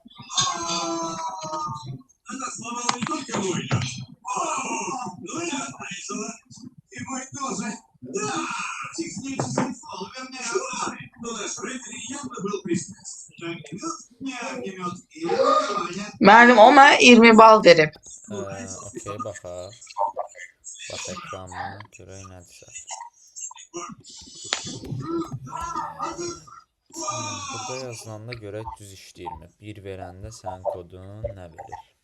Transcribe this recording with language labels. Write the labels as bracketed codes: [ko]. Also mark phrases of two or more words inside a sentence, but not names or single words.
[ru] Она сломала не только мой лед, но и от Найджела. И мой тоже. Да! Технический фол, вернее, но наш рефери явно был пристрастен. Не огнемет и внимание. [az] Müəllim o mənə 20 bal verib. Okey, baxaq. Bax ekranına görək nədirsə. Burada yazılanda görək düz işləyirmi? 1 verəndə sənin kodun nə verir?